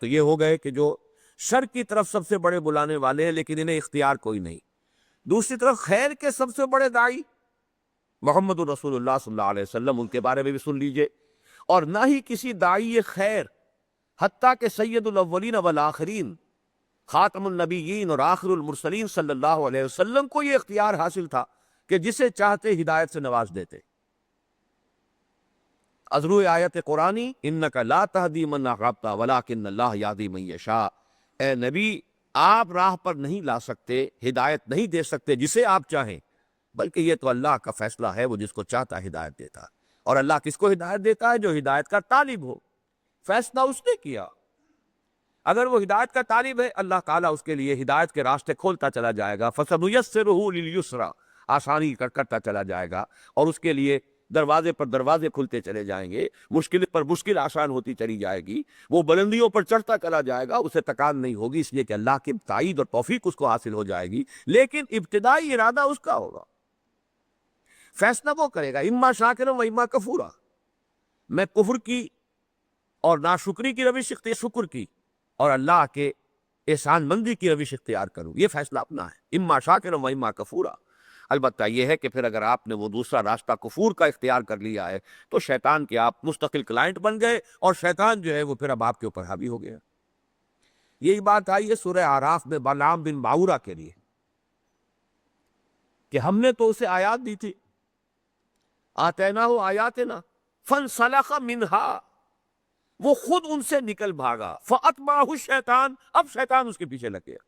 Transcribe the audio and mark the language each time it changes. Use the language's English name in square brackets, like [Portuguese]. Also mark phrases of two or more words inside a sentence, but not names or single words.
[Urdu] یہ ہو گئے کہ جو شر کی طرف سب سے بڑے بلانے والے ہیں لیکن انہیں اختیار کوئی نہیں، دوسری طرف خیر کے سب سے بڑے داعی محمد [Arabic] رسول اللہ صلی اللہ علیہ وسلم، [Urdu] ان کے بارے میں بھی سن لیجئے، اور نہ ہی کسی داعی خیر، حتیٰ کہ [Arabic] سید الاولین والآخرین، خاتم النبیین [Urdu] اور [Arabic] آخر المرسلین صلی اللہ علیہ وسلم [Urdu] کو یہ اختیار حاصل تھا کہ جسے چاہتے ہدایت سے نواز دیتے۔ ازروع آیت قرآنی [Arabic] انک لا تہدی من احببت ولکن اللہ یہدی من یشاء، [Urdu] اے نبی آپ راہ پر نہیں لا سکتے، ہدایت نہیں دے سکتے جسے آپ چاہیں، بلکہ یہ تو اللہ کا فیصلہ ہے، وہ جس کو چاہتا ہدایت دیتا، اور اللہ کس کو ہدایت دیتا ہے؟ جو ہدایت کا طالب ہو، فیصلہ اس نے کیا، اگر وہ ہدایت کا طالب ہے اللہ تعالیٰ اس کے لیے ہدایت کے راستے کھولتا چلا جائے گا، [Arabic] فَسَنُيَسِّرُهُ لِلْيُسْرَىٰ، [Urdu] آسانی کرتا چلا جائے گا، اور اس کے لیے دروازے پر دروازے کھلتے چلے جائیں گے، مشکل پر مشکل آسان ہوتی چلی جائے گی، وہ بلندیوں پر چڑھتا چلا جائے گا، اسے تکان نہیں ہوگی، اس لیے کہ اللہ کی تائید اور توفیق اس کو حاصل ہو جائے گی، لیکن ابتدائی ارادہ اس کا ہوگا، فیصلہ وہ کرے گا، [Arabic] اما شاکرا و اما کفورا، [Urdu] میں کفر کی اور ناشکری کی روش شکر کی اور اللہ کے احسان مندی کی روش اختیار کروں، یہ فیصلہ اپنا ہے، [Arabic] اما شاکرا و اما کفورا۔ [Urdu] البتہ یہ ہے کہ پھر اگر آپ نے وہ دوسرا راستہ کفور کا اختیار کر لیا ہے تو شیطان کے آپ مستقل کلائنٹ بن گئے، اور شیطان جو ہے وہ پھر اب آپ کے اوپر حاوی ہو گیا۔ یہی بات آئی ہے سورہ اعراف میں بلعام بن باورہ کے لیے کہ ہم نے تو اسے آیات دی تھی، [Arabic] آتیناہ آیاتنا فانسلخ منہا، [Urdu] وہ خود ان سے نکل بھاگا، [Arabic] فاتبعہ الشیطان، [Urdu] اب شیطان اس کے پیچھے لگ گیا۔